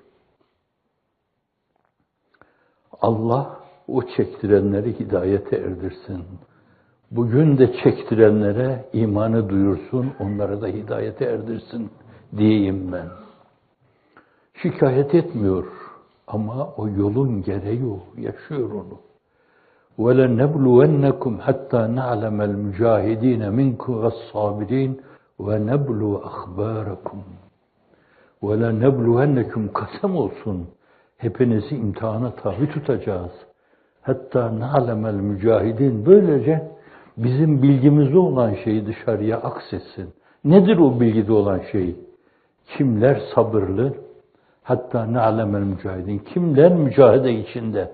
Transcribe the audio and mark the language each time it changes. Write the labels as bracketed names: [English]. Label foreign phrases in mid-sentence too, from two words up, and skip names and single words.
[Turkish] Allah o çektirenleri hidayete erdirsin. Bugün de çektirenlere imanı duyursun, onlara da hidayete erdirsin diyeyim ben. Şikayet etmiyor ama o yolun gereği o, yaşıyor onu. [Arabic] وَلَنَبْلُوَنَّكُمْ حَتَّى نَعْلَمَ الْمُجَاهِد۪ينَ مِنْكُمْ وَالصَّابِر۪ينَ وَنَبْلُوَ أَخْبَارَكُمْ وَلَنَبْلُوَنَّكُمْ [Turkish] kasem olsun. Hepinizi imtihana tabi tutacağız. [Arabic] حَتَّى نَعْلَمَ الْمُجَاهِدِينَ. [Turkish] Böylece bizim bilgimizde olan şeyi dışarıya aksetsin. Nedir o bilgide olan şey? Kimler sabırlı? [Arabic] حَتَّى نَعْلَمَ الْمُجَاهِدِينَ. [Turkish] Kimler mücadele içinde?